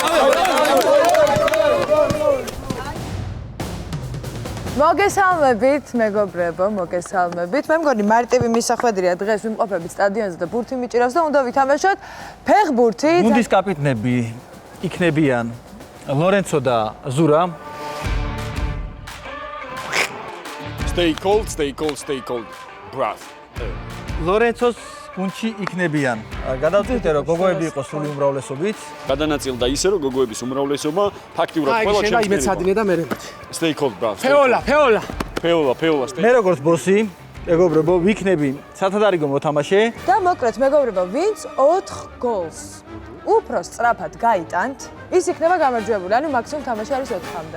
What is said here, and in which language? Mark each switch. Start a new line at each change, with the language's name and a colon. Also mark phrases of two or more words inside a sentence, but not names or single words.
Georgian: მოგესალმებით, მეგობრებო, მოგესალმებით. მე მგონი მარტივი მისახვედრია დღეს ვიმყოფებით სტადიონზე და ბურთი მიჭირავს და უნდა ვითამაშოთ ფეხბურთი. გუნდის კაპიტნები იქნებიან ლორენცო და ზურა.
English: Stay cold. Breath.
Georgian: ლორენცოს გუნდში იქნებიან. გადავწყვიტე რომ გოგოები იყოს სრული უმრავლესობით. გადანაწილდა ისე რომ გოგოების უმრავლესობა ფაქტიურად ყველა შეიძლება იმეც ადინე და მე.
English: Stay cold, breath.
Georgian: ფეოლა. stay. მე როგორც ბოსი, მეგობრებო, ვიქნები სათადარიგო მოთამაშე. და მოკლედ მეგობრებო, ვინც 4 გოლს უფრო სწრაფად გაიტანთ, ის იქნება გამარჯვებული. ანუ მაქსიმუმ თამაში არის 4-მდე.